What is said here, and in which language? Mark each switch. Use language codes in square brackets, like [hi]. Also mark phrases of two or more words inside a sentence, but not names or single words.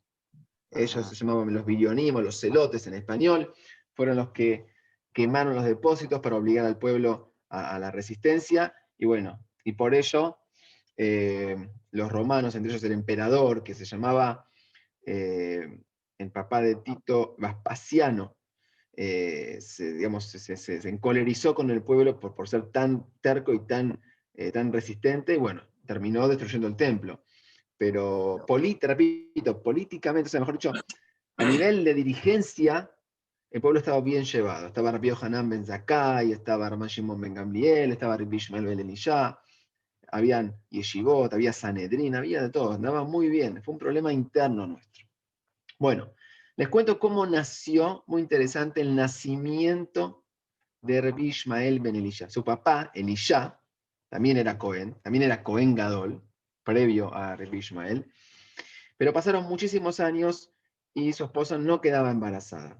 [es] Ellos se llamaban los billonismos, los celotes en español, fueron los que quemaron los depósitos para obligar al pueblo a la resistencia, y bueno, y por ello los romanos, entre ellos el emperador, que se llamaba el papá de Tito, Vespasiano, se encolerizó con el pueblo por ser tan terco y tan resistente, y bueno, terminó destruyendo el templo. Pero repito, políticamente, o sea, mejor dicho, a nivel de dirigencia, el pueblo estaba bien llevado. Estaba Rabbi Yohanan ben Zakkai, estaba Rabbi Shimon ben Gamliel, estaba Rabbi Ishmael ben Elishá, habían yeshivot, había Sanedrín, había de todo, andaba muy bien. Fue un problema interno nuestro. Bueno, les cuento cómo nació, muy interesante, el nacimiento de Rabbi Ishmael ben Elishá. Su papá, Elishá, también era Cohen Gadol, previo a Rabbi Ishmael, pero pasaron muchísimos años y su esposa no quedaba embarazada.